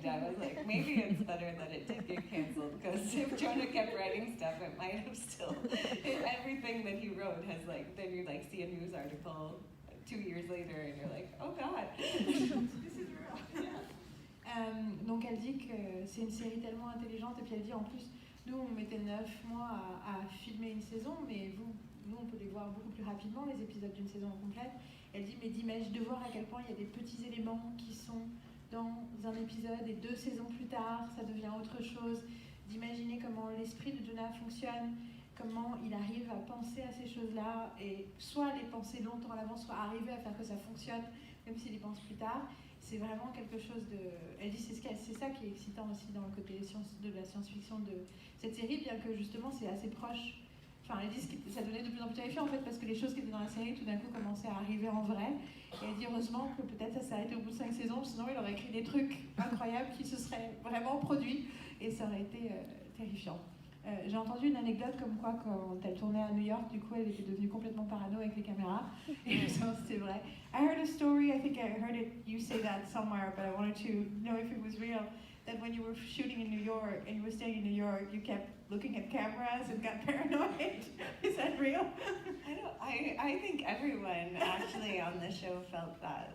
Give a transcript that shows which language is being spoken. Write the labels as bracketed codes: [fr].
[en] I was like, maybe it's better that it did get canceled, because if Jonah kept writing stuff, it might have still, everything that he wrote has then you see a news article 2 years later and you're like, oh God, this is real. [fr] Donc elle dit que c'est une série tellement intelligente, et puis elle dit en plus, nous on mettait 9 mois à filmer une saison, mais nous on peut les voir beaucoup plus rapidement, les épisodes d'une saison complète. Elle dit, mais d'imaginer, de voir à quel point il y a des petits éléments qui sont dans un épisode et 2 saisons plus tard, ça devient autre chose. D'imaginer comment l'esprit de Jonah fonctionne, comment il arrive à penser à ces choses-là, et soit les penser longtemps à l'avance, soit arriver à faire que ça fonctionne, même s'il y pense plus tard. C'est vraiment quelque chose de... Elle dit, c'est ça qui est excitant aussi dans le côté de la science-fiction de cette série, bien que justement c'est assez proche. Enfin, elle dit que ça devenait de plus en plus terrifiant en fait, parce que les choses qui étaient dans la série tout d'un coup commençaient à arriver en vrai. Et elle dit heureusement que peut-être ça s'est arrêté au bout de 5 saisons, sinon il aurait écrit des trucs incroyables qui se seraient vraiment produits et ça aurait été terrifiant. J'ai entendu une anecdote comme quoi quand elle tournait à New York, du coup elle était devenue complètement parano avec les caméras. Et je pense que c'est vrai. [en] I heard a story, I think I heard it, you say that somewhere, but I wanted to know if it was real. That when you were shooting in New York and you were staying in New York, you kept looking at cameras and got paranoid. Is that real? I think everyone actually on the show felt that.